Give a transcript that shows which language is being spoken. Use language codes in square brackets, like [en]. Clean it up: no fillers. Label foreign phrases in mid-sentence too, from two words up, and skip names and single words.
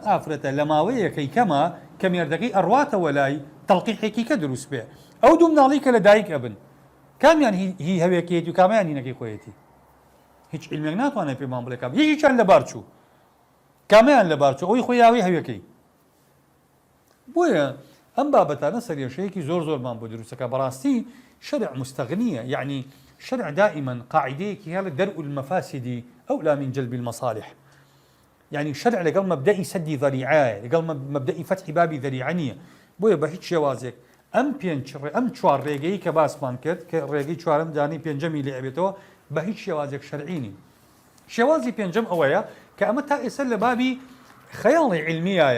[ckb] ئافرەتە لە ماوەیەکەی کەمە کە مێردەکەی ئەڕواتەوە لای تەڵقیحێکی کە دروست بێ ئەو دوو مناڵی کە لە دایک ئەبن کامیان هی هەوێکێتی و کامیان هینەکەی خۆیەتی هیچ علمێک ناتوانێت پێمان بڵێ کام یەکیان لە بارچوو کامیان لە بارچوو ئەوی خۆی یاوی هەوێکەی بۆیە ئەم بابەتانە سەرێشەیەکی زۆرمان بۆ دروستەکە بەڕاستی شەرع مستەغنیە یعنی شرع دائما قاعدەیەکی هەڵە [ar] دەرء المەفاسد أولى من جلب المصالح [ckb] يعني شرع لەگەڵ مەبدەئی سەدی ذەریعایە لەگەڵ مەبدەئی فەتحی بابی ذەریعە نییە بۆیە بە هیچ شێوازێک ئەم چوار ڕێگەی کە باسمان کرد کە ڕێگەی چوارەم دانی پێنجەمی لێ ئەبێتەوە بە هیچ شێوازێک شەرعی نین شێوازی پێنجەم ئەوەیە کە ئەمە تا ئێستا لە بابی خەیاڵی علمیایە